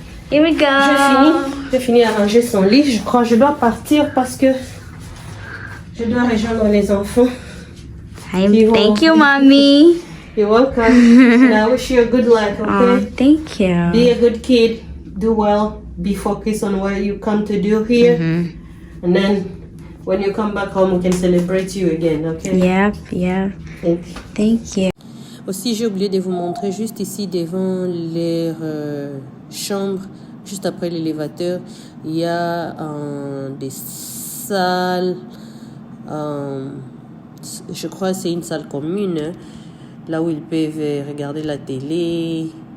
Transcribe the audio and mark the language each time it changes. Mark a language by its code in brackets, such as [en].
[en] Here we go. [fr] J'ai fini à ranger son lit. Je crois que je dois partir parce que je dois rejoindre les enfants. [en] Thank you, mommy. You're welcome. And I wish you a good life, okay? Thank you. Be a good kid. Do well. Be focused on what you come to do here. And then when you come back home, we can celebrate you again, okay? Yeah. Thank you. Thank you. [fr] Aussi, j'ai oublié de vous montrer juste ici devant leur chambre, juste après l'élévateur, il y a des salles, je crois que c'est une salle commune, hein, là où ils peuvent regarder la télé.